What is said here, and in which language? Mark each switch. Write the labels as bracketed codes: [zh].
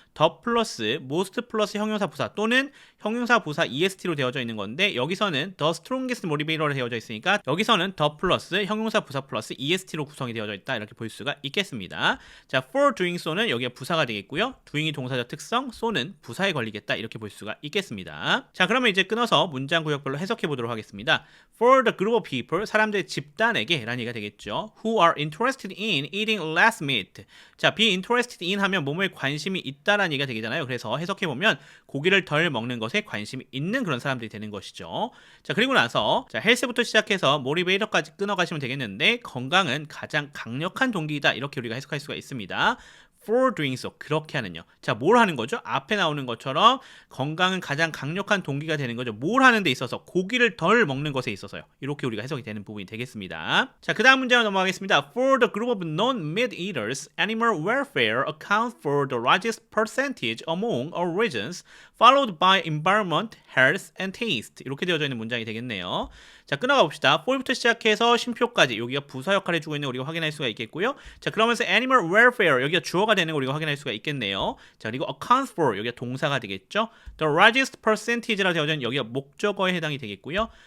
[ko] the 플러스 most 플러스 형용사 부사 또는 형용사 부사 est로 되어져 있는 건데, 여기서는 the strongest motivator로 되어져 있으니까 여기서는 the 플러스 형용사 부사 플러스 est로 구성이 되어져 있다, 이렇게 볼 수가 있겠습니다. 자, for doing so는 여기가 부사가 되겠고요. doing이 동사적 특성, so는 부사에 걸리겠다, 이렇게 볼 수가 있겠습니다. 자, 그러면 이제 끊어서 문장 구역별로 해석해 보도록 하겠습니다. [en] For the group of people, [ko] 사람들의 집단에게 라는 얘기가 되겠죠. [en] Who are interested in eating less meat. [ko] 자, be interested in 하면 뭐뭐에 관심이 있다라는 얘기가 되잖아요. 그래서 해석해 보면 고기를 덜 먹는 것에 관심이 있는 그런 사람들이 되는 것이죠. 자, 그리고 나서 자, 헬스부터 시작해서 모티베이터까지 끊어가시면 되겠는데, 건강은 가장 강력한 동기이다, 이렇게 우리가 해석할 수가 있습니다. [en] For doing so, [ko] 그렇게 하는요. 자, 뭘 하는 거죠? 앞에 나오는 것처럼 건강은 가장 강력한 동기가 되는 거죠. 뭘 하는 데 있어서, 고기를 덜 먹는 것에 있어서요. 이렇게 우리가 해석이 되는 부분이 되겠습니다. 자, 그 다음 문제로 넘어가겠습니다. [en] For the group of non-meat eaters, animal welfare accounts for the largest percentage among all regions, followed by environment, health, and taste. [ko] 이렇게 되어져 있는 문장이 되겠네요. 자, 끊어가 봅시다. for부터 시작해서 쉼표까지 여기가 부사 역할을 해주고 있는 거 우리가 확인할 수가 있겠고요. 자, 그러면서 animal welfare 여기가 주어가 주어가 되는 걸 우리가 확인할 수가 있겠네요. 자, 그리고 account for 여기가 동사가 되겠죠. The largest percentage라 되어져 있는 여기가 목적어에 해당이 되겠고요.